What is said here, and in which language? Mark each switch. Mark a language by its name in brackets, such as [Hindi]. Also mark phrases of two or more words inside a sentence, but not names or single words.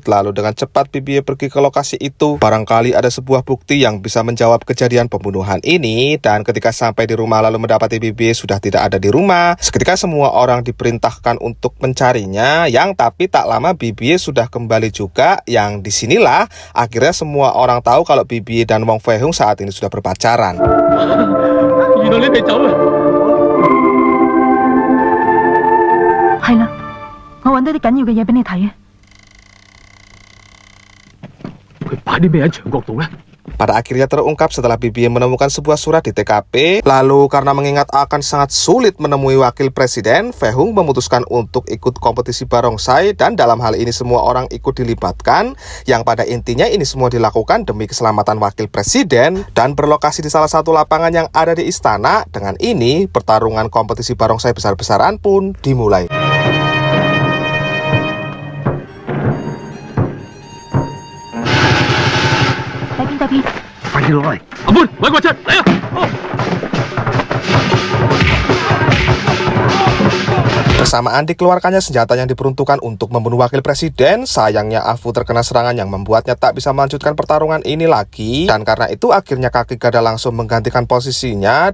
[Indonesian] Lalu dengan cepat Bibie pergi ke lokasi itu. Barangkali ada sebuah bukti yang bisa menjawab kejadian pembunuhan ini. Dan ketika sampai di rumah lalu mendapati Bibie sudah tidak ada di rumah, seketika semua orang diperintahkan untuk mencarinya. Yang tapi tak lama Bibie sudah kembali juga. Yang disinilah akhirnya semua orang tahu kalau Bibie dan Wong Fehung saat ini sudah berpacaran. [Cantonese] 係啦，我揾到啲緊要嘅嘢俾你睇啊！佢擺啲咩喺牆角度呢？ [Indonesian] Pada akhirnya terungkap setelah Bibie menemukan sebuah surat di TKP. Lalu karena mengingat akan sangat sulit menemui wakil presiden, Fehung memutuskan untuk ikut kompetisi barongsai, dan dalam hal ini semua orang ikut dilibatkan. Yang pada intinya ini semua dilakukan demi keselamatan wakil presiden dan berlokasi di salah satu lapangan yang ada di istana. Dengan ini pertarungan kompetisi barongsai besar-besaran pun dimulai. Tapi [Cantonese] 快啲攞嚟！阿妹，揾個出嚟啊！ [Indonesian] Bersamaan dikeluarkannya senjata yang diperuntukkan untuk membunuh wakil presiden. Sayangnya Afu terkena serangan yang membuatnya tak bisa melanjutkan pertarungan ini lagi. Dan karena itu akhirnya kaki gada langsung menggantikan posisinya.